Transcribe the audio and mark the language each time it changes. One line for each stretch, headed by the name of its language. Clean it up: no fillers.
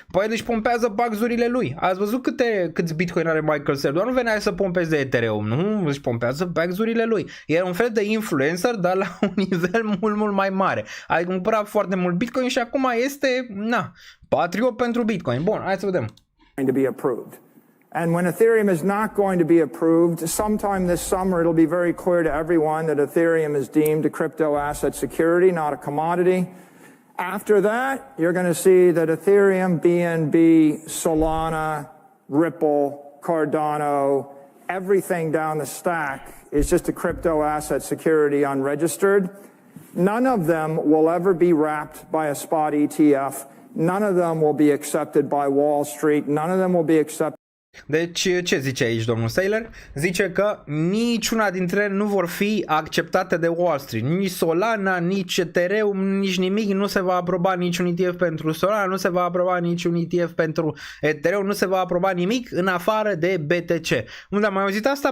Romanian: Păi deci pompează bugs-urile lui. Ați văzut câți Bitcoin are Michael Saylor? Doar nu venea să pompeze Ethereum, nu? Își pompează bugs-urile lui. E un fel de influencer, dar la un nivel mult mai mare. A cumpărat foarte mult Bitcoin și acum este, patriot pentru Bitcoin. Bun, hai să vedem.
English: Going to be approved. And when Ethereum is not going to be approved, sometime this summer it'll be very clear to everyone that Ethereum is deemed a crypto asset security, not a commodity. After that, you're going to see that Ethereum, BNB, Solana, Ripple, Cardano, everything down the stack is just a crypto asset security unregistered. None of them will ever be wrapped by a spot ETF. None of them will be accepted by Wall Street. None of them will be accepted.
Romanian: Deci ce zice aici domnul Saylor? Zice că niciuna dintre ele nu vor fi acceptate de Wall Street. Nici Solana, nici Ethereum, nici nimic. Nu se va aproba niciun ETF pentru Solana, nu se va aproba niciun ETF pentru Ethereum, nu se va aproba nimic în afară de BTC. Unde am mai auzit asta?